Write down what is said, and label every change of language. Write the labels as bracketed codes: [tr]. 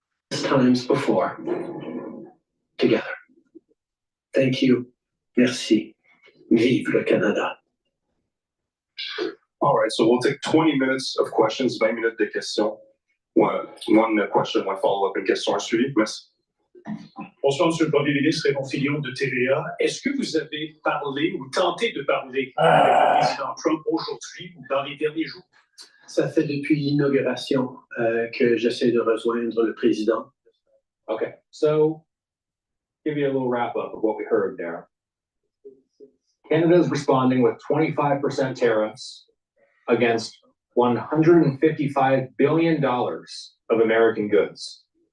[en] Times before, together. Thank you. [fr] Merci. Vive le Canada. [en] All right, so we'll take 20 minutes of questions, [fr] 20 minutes de questions. [en] One question, one follow-up, [fr] une question à suivre. Merci. Bonsoir, Monsieur le Premier ministre, Raymond Fillon de TVA. Est-ce que vous avez parlé ou tenté de parler avec le président Trump aujourd'hui ou dans les derniers jours? Ça fait depuis l'inauguration que j'essaie de rejoindre le président. [en] Okay, so give you a little wrap up of what we heard there. Canada is responding with 25% tariffs against $155 billion of American goods.